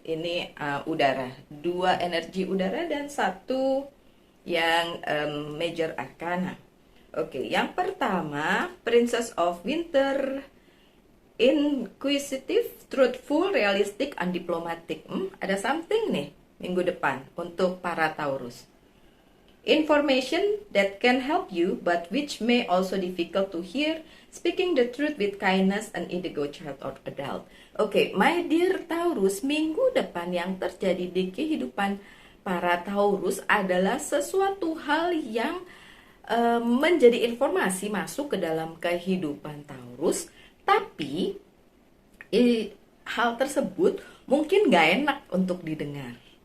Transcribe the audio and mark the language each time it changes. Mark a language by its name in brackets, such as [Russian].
[Indonesian] Ini udara, dua energi udara dan satu yang major arcana. [English] Oke, [Indonesian] yang pertama [English] Princess of Winter, inquisitive, truthful, realistic, and diplomatic. [Indonesian] Ada something nih minggu depan untuk para Taurus. [English] Information that can help you, but which may also difficult to hear. Speaking the truth with kindness and indigo child or adult. [Indonesian] Oke, [English] my dear Taurus, [Indonesian] minggu depan yang terjadi di kehidupan para Taurus adalah sesuatu hal yang menjadi informasi masuk ke dalam kehidupan Taurus, tapi hal tersebut mungkin gak enak untuk didengar.